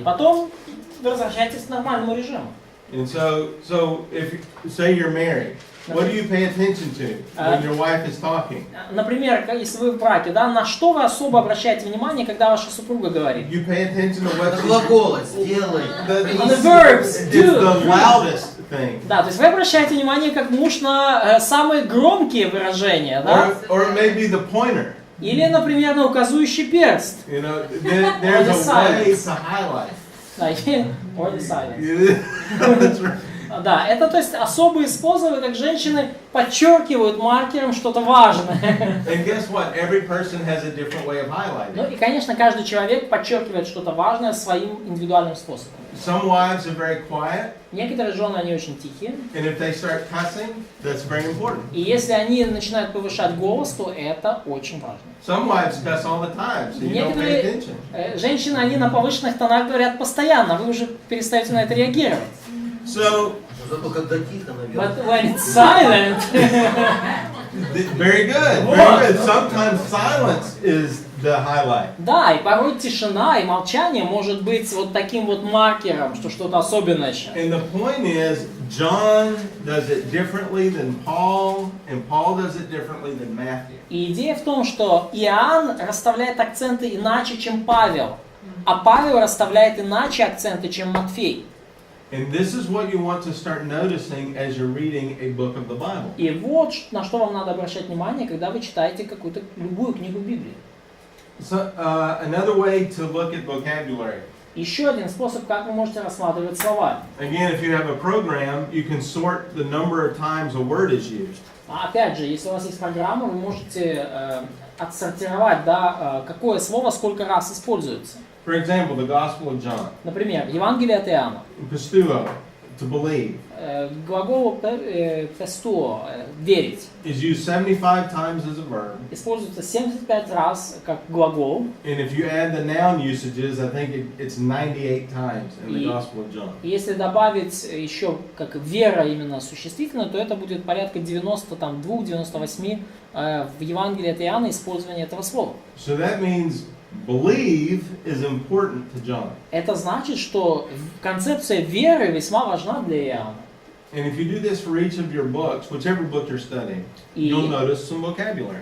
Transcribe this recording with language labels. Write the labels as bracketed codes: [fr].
[ru] И потом возвращайтесь к нормальному режиму. [en] And so if say you're married, what do you pay attention to when your wife is talking? [ru] Например, если вы в браке, да, на что вы особо обращаете внимание, когда ваша супруга говорит? [en] You pay attention to what [ru] Глаголы, сделай. [en] On the verbs, it's do. the loudest thing. [ru] Да, то есть вы обращаете внимание как муж на самые громкие выражения, да? [en] Or it may be the pointer. [ru] Или, например, на указующий перст. [en] You know, there's a way to highlight. Да, or the silence. That's right. [ru] Да, это то есть особые способы, как женщины подчеркивают маркером что-то важное. [en] And guess what? Every person has a different way of highlighting. [ru] Ну и, конечно, каждый человек подчеркивает что-то важное своим индивидуальным способом. [en] Some wives are very quiet, [ru] Некоторые жены, они очень тихие. [en] and if they start cussing, that's very important. [ru] И если они начинают повышать голос, то это очень важно. [en] Some wives cuss all the time, so you don't pay attention. [ru] Женщины, они на повышенных тонах говорят постоянно, вы уже перестаете на это реагировать. [en] So, [ru] Зато когда тихо, наверное. [en] But when it's silent, very good, very good. Sometimes silence is the highlight. [ru] Да, и порой тишина и молчание может быть вот таким вот маркером, что что-то особенное сейчас. [en] And the point is, John does it differently than Paul, and Paul does it differently than Matthew. [ru] И идея в том, что Иоанн расставляет акценты иначе, чем Павел, а Павел расставляет иначе акценты, чем Матфей. [en] And this is what you want to start noticing as you're reading a book of the Bible. [ru] И вот на что вам надо обращать внимание, когда вы читаете какую-то любую книгу Библии. [en] So, another way to look at vocabulary. [ru] Еще один способ, как вы можете рассматривать слова. [en] Again, if you have a program, you can sort the number of times a word is used. [ru] Опять же, если у вас есть программа, вы можете отсортировать, да, какое слово сколько раз используется. [en] For example, the Gospel of John. [ru] Например, Евангелие от Иоанна. [en] Pistuo, to believe, [ru] Глагол «пестуо» – «верить» [en] is used 75 times as a verb. [ru] используется 75 раз как глагол. [en] And if you add the noun usages, I think it's 98 times in the Gospel of John. [ru] И если добавить еще как вера именно существительное, то это будет порядка 92-98 в Евангелии от Иоанна использования этого слова. [en] So that means believe is important to John. [ru] Это значит, что концепция веры весьма важна для Иоанна. [en] And if you do this for each of your books, whichever book you're studying, you'll notice some vocabulary.